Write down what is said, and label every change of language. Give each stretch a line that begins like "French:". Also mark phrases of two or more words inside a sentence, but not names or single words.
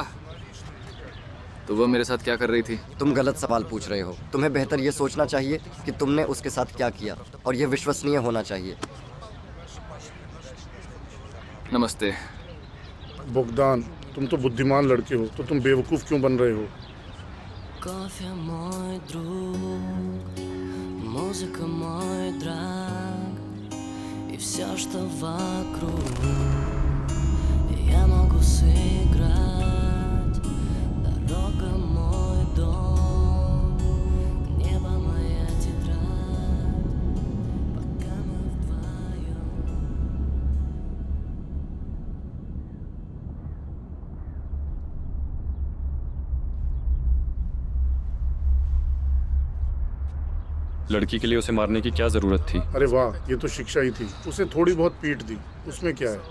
Hindi: तो वो मेरे साथ क्या कर रही थी? तुम गलत सवाल पूछ रहे हो। तुम्हें बेहतर ये सोचना चाहिए कि तुमने उसके साथ क्या किया, और ये विश्वसनीय होना चाहिए। नमस्ते। बॉगदान, तुम तो बुद्धिमान लड़के हो, तो तुम बेवकूफ़ क्यों बन रहे हो?
Russian: Кофе мой друг, музыка мой драг, и все, что вокруг я могу сыграть. Дорога мой дом, небо моя тетрадь. Пока мы вдвоем.
Hindi: लड़की के लिए उसे मारने की क्या जरूरत थी? अरे वाह, ये तो शिक्षा ही थी। उसे थोड़ी बहुत पीट दी, उसमें क्या है।